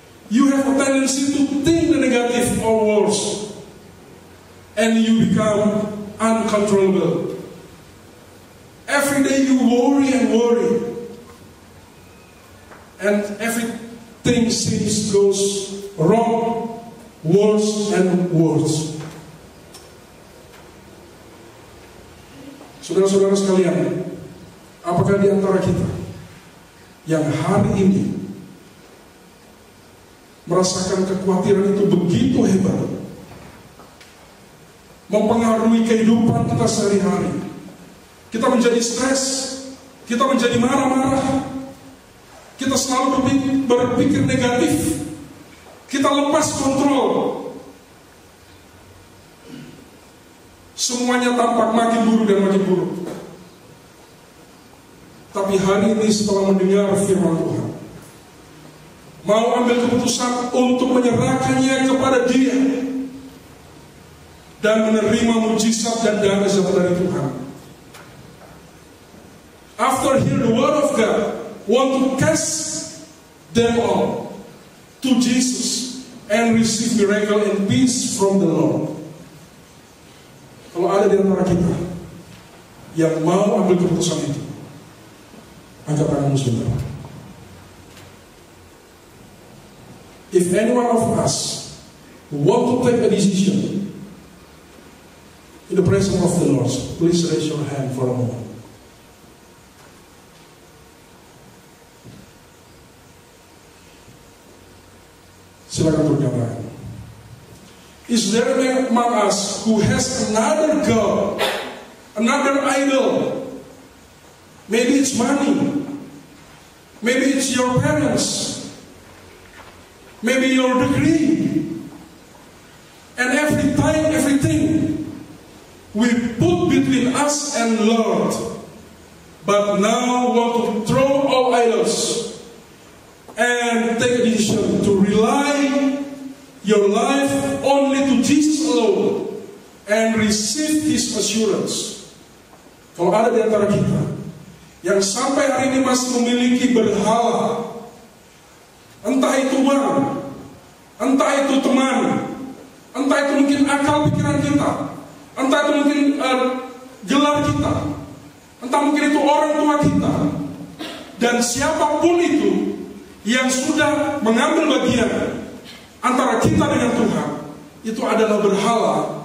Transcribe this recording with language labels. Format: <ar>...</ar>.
<en>You have a tendency to think the negative or worse, and you become uncontrollable. Every day you worry and worry, and everything seems goes wrong, worse and worse.</en> <id>Saudara-saudara sekalian, apakah di antara kita yang hari ini merasakan kekhawatiran itu begitu hebat, mempengaruhi kehidupan kita sehari-hari? Kita menjadi stres, kita menjadi marah-marah, kita selalu berpikir negatif, kita lepas kontrol. Semuanya tampak makin buruk dan makin buruk. Tapi hari ini setelah mendengar firman Tuhan, mau ambil keputusan untuk menyerahkannya kepada Dia dan menerima mujizat dan damai sejahtera dari Tuhan.</id> <en>After hear the word of God, want to cast them all to Jesus and receive miracle and peace from the Lord.</en> <id>Kalau ada di antara kita yang mau ambil keputusan itu, angkat tanganmu sebentar.</id> <en>If any one of us want to take a decision in the presence of the Lord, please raise your hand for a moment.</en> <id>Silakan berkata.</id> <en>Is there among us who has another God, another idol? Maybe it's money, maybe it's your parents, maybe your degree, and everything we put between us and Lord, but now want to throw all idols and take a decision to rely your life only to Jesus alone and receive His assurance.</en> <id>Kalau ada di antara kita yang sampai hari ini masih memiliki berhala, entah itu uang, Entah itu teman, entah itu mungkin akal pikiran kita, entah itu mungkin gelar kita, entah mungkin itu orang tua kita, dan siapapun itu yang sudah mengambil bagian antara kita dengan Tuhan, itu adalah berhala.</id>